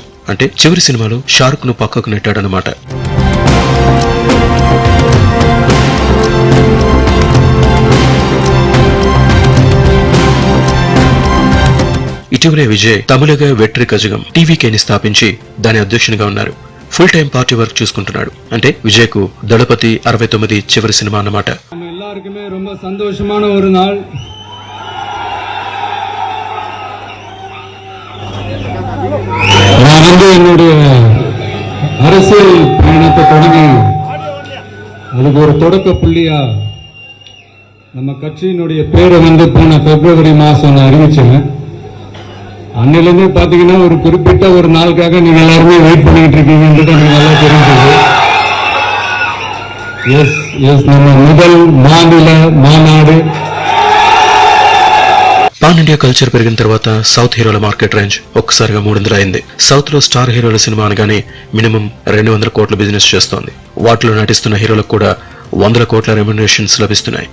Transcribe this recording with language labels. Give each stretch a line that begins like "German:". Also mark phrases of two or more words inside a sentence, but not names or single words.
Telugu: అంటే చివరి సినిమాలో షారుఖ్ ను పక్కకు నెట్టాడన్నమాట. ఇటీవలే విజయ్ తమిళగా వెట్రి కజగం టీవీకేని స్థాపించి దాని అధ్యక్షునిగా ఉన్నారు.
English: full time party work
Telugu: చూసుకుంటున్నాడు. అంటే విజయ్ కు దళపతి 69 చివరి సినిమా అన్నమాట.
Tamil: எல்லாருக்குமே ரொம்ப சந்தோஷமான ஒரு நாள். நான் என்னுடைய அரசியல் பயணத்தை தொடங்கி அதுக்கு ஒரு தொடக்க புள்ளியா நம்ம கட்சியினுடைய பேரை போன பிப்ரவரி மாசம் நான் அறிவிச்சேன். அன்னிலிருந்தே பாத்தீங்கன்னா ஒரு குறிப்பிட்ட ஒரு நாளுக்காக நீங்க எல்லாருமே வெயிட் பண்ணிட்டு இருக்கீங்கன்றது எனக்கு நல்லா தெரிஞ்சது. நம்ம முதல் மானவ மாநாடு
English: pan India culture
Telugu: పెరిగిన తర్వాత సౌత్ హీరోల
English: market range
Telugu: ఒక్కసారిగా 300 అయింది. సౌత్ లో స్టార్ హీరోల సినిమా అనగానే మినిమం 200 కోట్ల బిజినెస్ చేస్తోంది. వాటిలో నటిస్తున్న హీరోలకు కూడా 100 కోట్ల రెమ్యునరేషన్స్ లభిస్తున్నాయి.